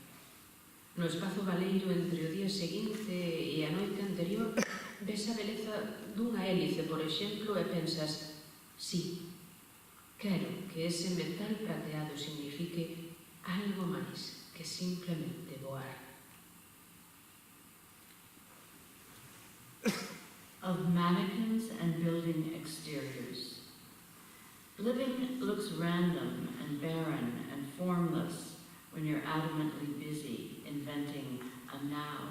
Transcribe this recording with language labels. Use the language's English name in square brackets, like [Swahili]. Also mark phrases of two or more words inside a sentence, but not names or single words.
[Galician] No espazo baleiro entre o día seguinte e a noite anterior, ves a beleza dunha hélice, por exemplo, e pensas, sí, quero que ese metal prateado signifique algo máis que simplemente voar. [English] Of mannequins and building exteriors. Living looks random and barren and formless when you're adamantly busy inventing a now.